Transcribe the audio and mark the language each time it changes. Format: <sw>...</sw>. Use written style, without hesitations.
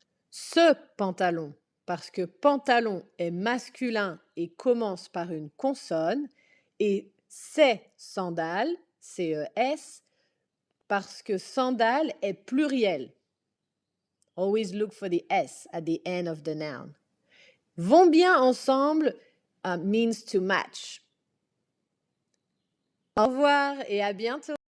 <fr>Ce pantalon, parce que pantalon est masculin et commence par une consonne, et ces sandales, C-E-S, parce que sandales est pluriel.</fr> <en>Always look for the S at the end of the noun.</en> <fr>Vont bien ensemble</fr> <en>means to match.</en> <fr>Au revoir et à bientôt.</fr>